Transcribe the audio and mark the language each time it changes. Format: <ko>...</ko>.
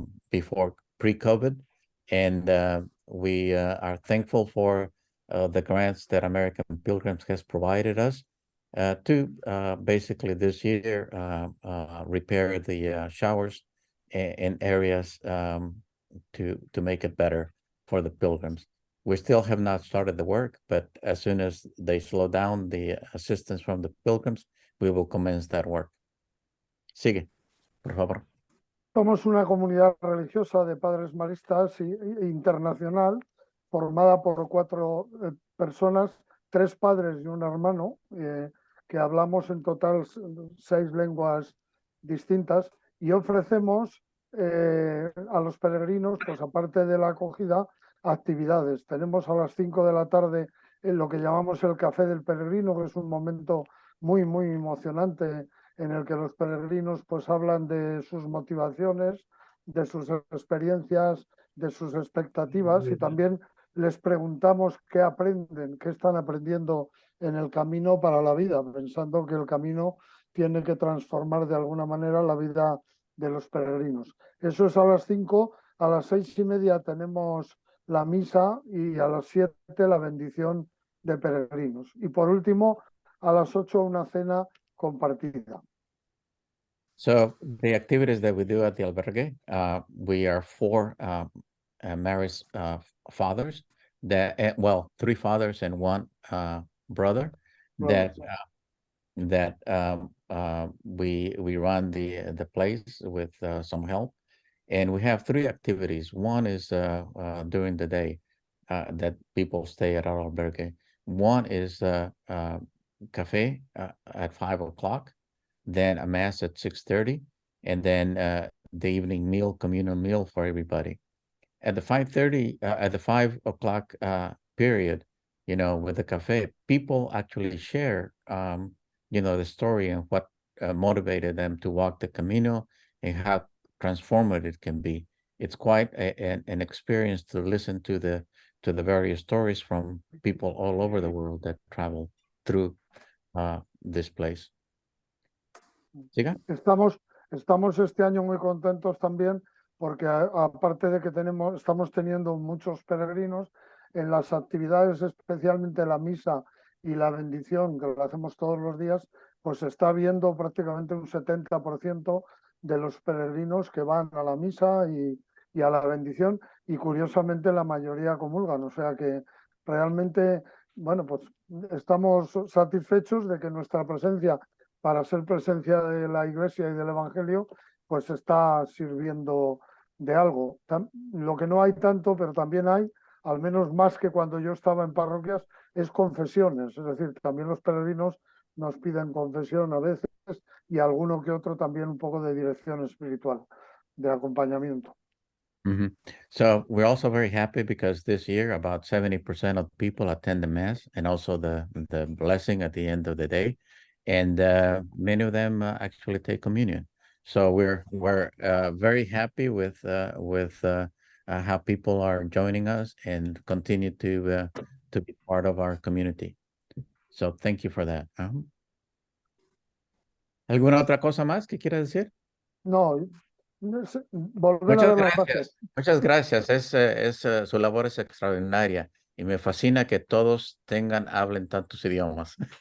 <en>before pre-COVID, and we are thankful for the grants that American Pilgrims has provided us to basically this year repair the showers in areas to make it better for the pilgrims. We still have not started the work, but as soon as they slow down the assistance from the pilgrims, we will commence that work.</en> <es>Sigue, por favor. Somos una comunidad religiosa de padres maristas internacional, formada por 4 personas, 3 padres y un hermano, que hablamos en total 6 lenguas distintas y ofrecemos a los peregrinos, pues aparte de la acogida, actividades. Tenemos a las 5 de la tarde en lo que llamamos el Café del Peregrino, que es un momento muy, muy emocionante en el que los peregrinos pues hablan de sus motivaciones, de sus experiencias, de sus expectativas y también les preguntamos qué aprenden, qué están aprendiendo en el camino para la vida, pensando que el camino tiene que transformar de alguna manera la vida de los peregrinos. Eso es a las 5, a las 6:30 tenemos la misa y a las 7 la bendición de peregrinos. Y por último, a las 8 una cena compartida.</es> <en>So the activities that we do at the albergue, we are 4 married fathers that, 3 fathers and 1 brother that we run the place with some help, And we have three activities. One is during the day that people stay at our albergue. One is cafe at 5 o'clock, then a mass at 6:30, and then the evening meal, communal meal for everybody. At the 5:30, at the 5 o'clock period, with the cafe, people actually share, the story and what motivated them to walk the Camino and how transformative it can be. It's quite an experience to listen to the various stories from people all over the world that travel through this place.</en> <es>¿Siga? Estamos este año muy contentos también porque aparte de que estamos teniendo muchos peregrinos en las actividades, especialmente la misa y la bendición, que lo hacemos todos los días, pues está viendo prácticamente un 70% de los peregrinos que van a la misa y a la bendición, y curiosamente la mayoría comulgan. O sea que realmente, bueno, pues estamos satisfechos de que nuestra presencia, para ser presencia de la Iglesia y del Evangelio, pues está sirviendo de algo. Lo que no hay tanto, pero también hay, al menos más que cuando yo estaba en parroquias, es confesiones. Es decir, también los peregrinos nos piden confesión a veces, y alguno que otro también un poco de dirección espiritual, de acompañamiento.</es> <en>So we're also very happy because this year about 70% of people attend the mass and also the blessing at the end of the day, and many of them actually take communion. So we're very happy with how people are joining us and continue to be part of our community. So thank you for that.</en> <es>¿Alguna otra cosa más que quiera decir? No, volver a dar las gracias. Muchas gracias. Su labor es extraordinaria y me fascina que todos hablen tantos idiomas.</es>